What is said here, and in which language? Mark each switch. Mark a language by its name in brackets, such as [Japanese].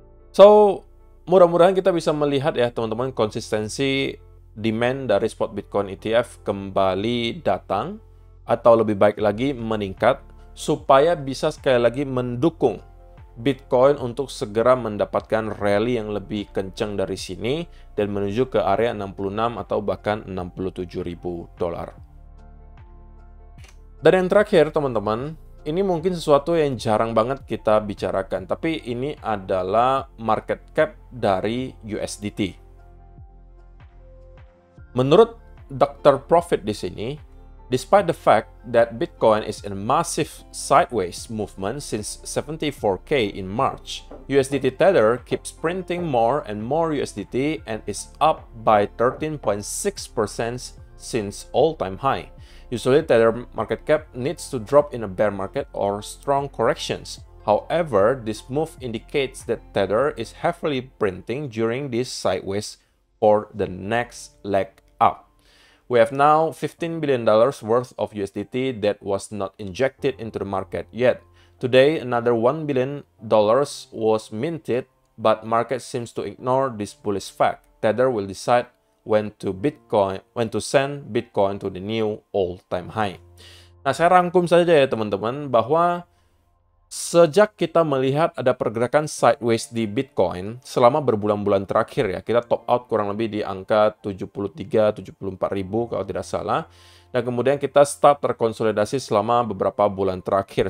[Indonesian] So, mudah-mudahan kita bisa melihat ya teman-teman, konsistensi demand dari spot Bitcoin ETF kembali datang, atau lebih baik lagi meningkat, supaya bisa sekali lagi mendukung Bitcoin untuk segera mendapatkan rally yang lebih kencang dari sini dan menuju ke area 66 atau bahkan 67.000 dolar. Dan yang terakhir teman-teman, ini mungkin sesuatu yang jarang banget kita bicarakan, tapi ini adalah market cap dari USDT. Menurut Dr. [English] Profit di sini, despite the fact that Bitcoin is in a massive sideways movement since 74K in March, USDT Tether keeps printing more and more USDT and is up by 13.6% since all-time high. Usually, Tether market cap needs to drop in a bear market or strong corrections. However, this move indicates that Tether is heavily printing during this sideways for the next leg up. We have now $15 billion worth of USDT that was not injected into the market yet. Today, another $1 billion was minted, but market seems to ignore this bullish fact. Tether will decide when to send Bitcoin to the new all-time high. [Indonesian] Nah, saya rangkum saja ya teman-teman, bahwa sejak kita melihat ada pergerakan sideways di Bitcoin selama berbulan-bulan terakhir ya, kita top out kurang lebih di angka 73-74 ribu kalau tidak salah. Dan kemudian kita start terkonsolidasi selama beberapa bulan terakhir.